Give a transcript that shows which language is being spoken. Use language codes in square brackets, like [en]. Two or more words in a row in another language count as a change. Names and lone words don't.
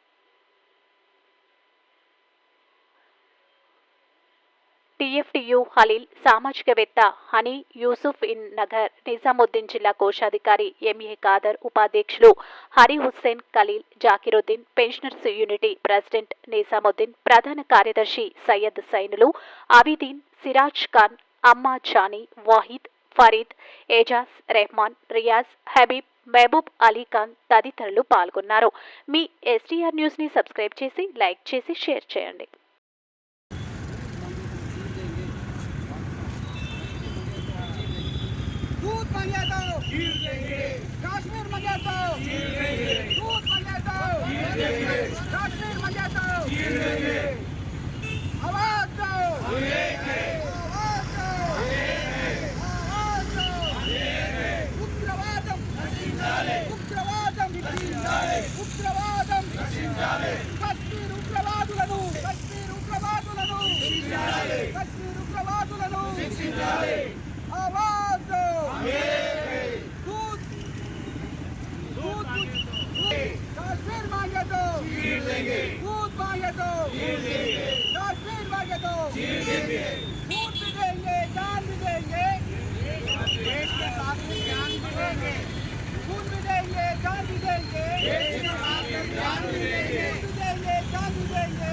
[te] టీఎఫ్టీయూ హలీల్, సామాజికవేత్త హనీ యూసుఫ్ ఇన్ నగర్, నిజాముద్దీన్ జిల్లా కోశాధికారి ఎంఏ ఖాదర్, ఉపాధ్యక్షులు హరి హుస్సేన్ ఖలీల్, జాకిరుద్దీన్, పెన్షనర్స్ యూనిటీ ప్రెసిడెంట్ నిజాముద్దీన్, ప్రధాన కార్యదర్శి సయ్యద్ సైనులు, అబీదీన్, సిరాజ్ ఖాన్, అమ్మా జానీ, వాహిద్, ఫరీద్, ఏజాజ్, రెహమాన్, రియాజ్, హబీబ్, మహబూబ్ అలీ ఖాన్ తదితరులు పాల్గొన్నారు. మీ ఎస్టీఆర్ న్యూస్ ని సబ్స్క్రైబ్ చేసి, లైక్ చేసి, షేర్ చేయండి. [hi] दूध मांगे तो चीर देंगे, कश्मीर मांगे तो चीर देंगे, दूध मांगे तो चीर देंगे, कश्मीर मांगे तो चीर देंगे, आवाज दो आवाज दो आवाज दो उग्रवादम नशिंచాలి [te] ఉగ్రవాదం నశించాలి ఉగ్రవాదం నశించాలి [hi] कश्मीर उग्रवाదులను [te] నశించాలి [hi] कश्मीर [te] ఉగ్రవాదులను నశించాలి [hi] आवाज दो दूध दूध कश्मीर मांगे तो चीर देंगे, दूध मांगे तो चीर देंगे, कश्मीर मांगे तो चीर देंगे, दूध भी देंगे, जान भी देंगे, देश के साथ में जान भी देंगे, दूध भी देंगे, जान भी देंगे, देश के साथ में जान भी देंगे, दूध भी देंगे, जान भी देंगे।